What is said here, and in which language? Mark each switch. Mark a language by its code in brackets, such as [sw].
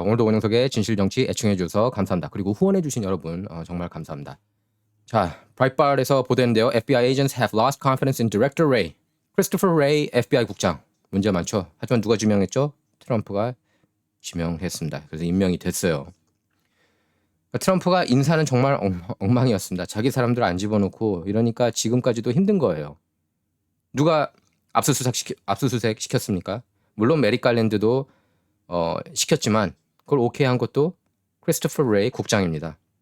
[ko] 오늘도 원영석의 진실정치 애청해 주셔서 감사합니다. 그리고 후원해 주신 여러분 정말 감사합니다. 자, 브라이트바르에서 보도했는데요. [en] FBI agents have lost confidence in Director Wray. [ko] 크리스토퍼 레이 FBI 국장. 문제 많죠. 하지만 누가 지명했죠? 트럼프가 지명했습니다. 그래서 임명이 됐어요. 트럼프가 인사는 정말 엉망이었습니다. 자기 사람들 안 집어넣고 이러니까 지금까지도 힘든 거예요. 누가 압수수색 시켰습니까? 물론 메릭 갈랜드도 시켰지만 그걸 오케이 한 것도 크리스토퍼 레이 국장입니다.